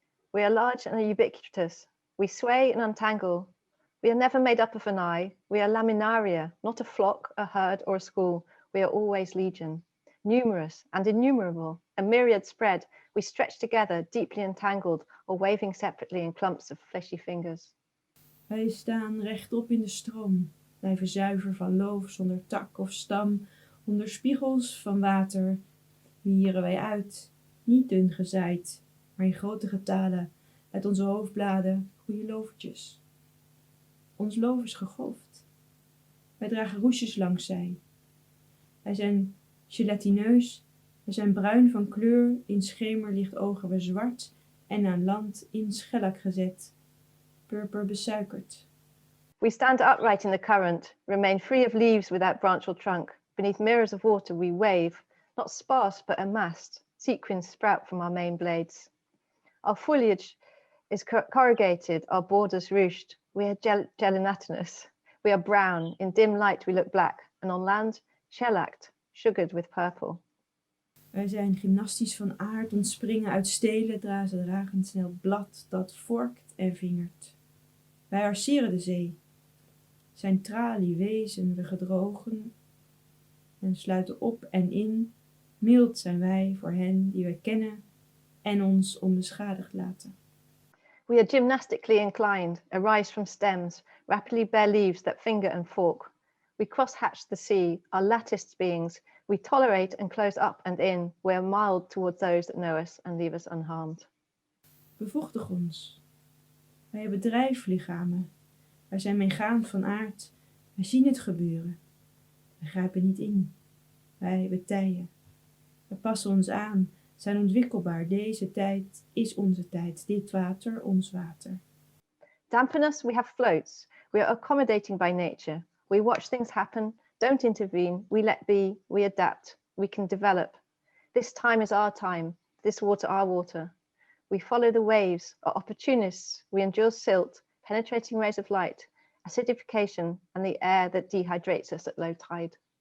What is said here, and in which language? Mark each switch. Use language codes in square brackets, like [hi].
[en] We are large and ubiquitous. We sway and untangle. We are never made up of an eye. We are laminaria, not a flock, a herd, or a school. We are always legion. Numerous and innumerable, a myriad spread. We stretch together, deeply entangled, or waving separately in clumps of fleshy fingers. [nl] Wij staan rechtop in de stroom, blijven zuiver van loof zonder tak of stam, onder spiegels van water. Wieren wij uit, niet dun gezaaid, maar in grote getalen, uit onze hoofdbladen groeien lovertjes. Ons loof is gegolfd. Wij dragen roesjes langs zij. Wij zijn gelatineus, wij zijn bruin van kleur, in schemerlicht ogen we zwart en aan land in schellak gezet, purper besuikerd. [en] We stand upright in the current, remain free of leaves without branch or trunk. Beneath mirrors of water we wave, not sparse but amassed. Sequins sprout from our main blades. Our foliage is corrugated, our borders ruched. We are gelatinous. We are brown. In dim light we look black, and on land, shellacked, sugared with purple. [nl] Wij zijn gymnastisch van aard, ontspringen uit stelen, dragen snel blad dat vorkt en vingert. Wij arceren de zee, zijn tralie wezen we gedrogen en sluiten op en in. Mild zijn wij voor hen die wij kennen en ons onbeschadigd laten. [en] We are gymnastically inclined, arise from stems, rapidly bear leaves that finger and fork. We cross-hatch the sea, are latticed beings. We tolerate and close up and in. We are mild towards those that know us and leave us unharmed. [nl] Bevochtig ons. Wij hebben drijflichamen. Wij zijn meegaand van aard. Wij zien het gebeuren. Wij grijpen niet in. Wij betijen. Wij passen ons aan, zijn ontwikkelbaar. Deze tijd is onze tijd. Dit water, ons water. [en] Dampen us, we have floats. We are accommodating by nature. We watch things happen, don't intervene, we let be, we adapt, we can develop. This time is our time, this water our water. We follow the waves, are opportunists, we endure silt, penetrating rays of light, acidification, and the air that dehydrates us at low tide.